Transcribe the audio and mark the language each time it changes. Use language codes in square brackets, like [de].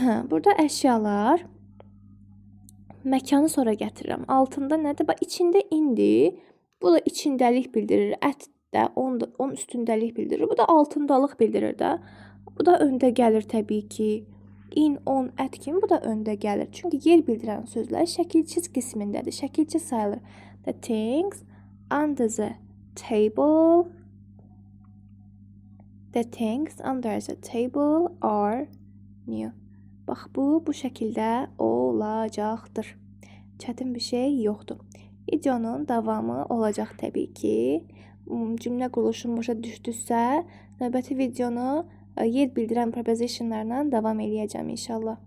[az] Burada əşyalar məkanı sonra gətirirəm. Altında nədir? Bax, içində indi Bu da içindəlik bildirir. Ət də onun üstündəlik bildirir. Bu da altındalıq bildirir də. Bu da öndə gəlir təbii ki. In, on, ət kimi bu da öndə gəlir. Çünki yer bildirən sözlər şəkilçiz qismindədir. Şəkilçi sayılır. [en] The things under the table. The things under the table are new. [az] Bax, bu şəkildə olacaqdır. Çətin bir şey yoxdur. Videonun davamı olacaq təbii ki. Cümlə quruluşum başa düşdüsə, növbəti videonu yer bildirən prepositionlarla davam eləyəcəm inşallah.